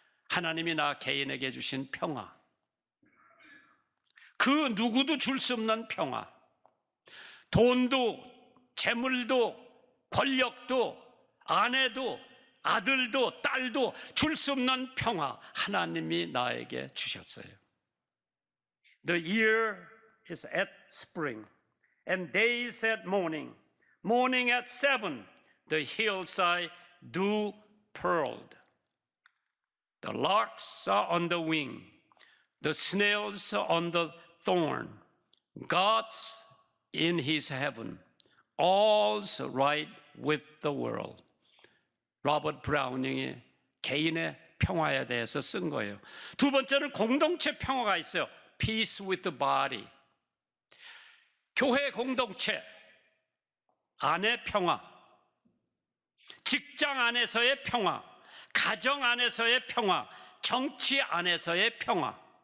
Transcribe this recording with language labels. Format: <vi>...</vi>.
<ko>하나님이 나 개인에게 주신 평화, 그 누구도 줄 수 없는 평화, 돈도 재물도 권력도 아내도 아들도 딸도 줄 수 없는 평화, 하나님이 나에게 주셨어요.</ko> <en>The year is at spring and days at morning. Morning at 7, the hillside dew pearled. The larks are on the wing, the snails are on the thorn. God's in his heaven, all's right with the world.</en> <ko>로버트 브라우닝이 개인의 평화에 대해서 쓴 거예요. 두 번째는 공동체 평화가 있어요.</ko> <en>Peace with the body.</en> <ko>교회 공동체 안의 평화, 직장 안에서의 평화, 가정 안에서의 평화, 정치 안에서의 평화.</ko>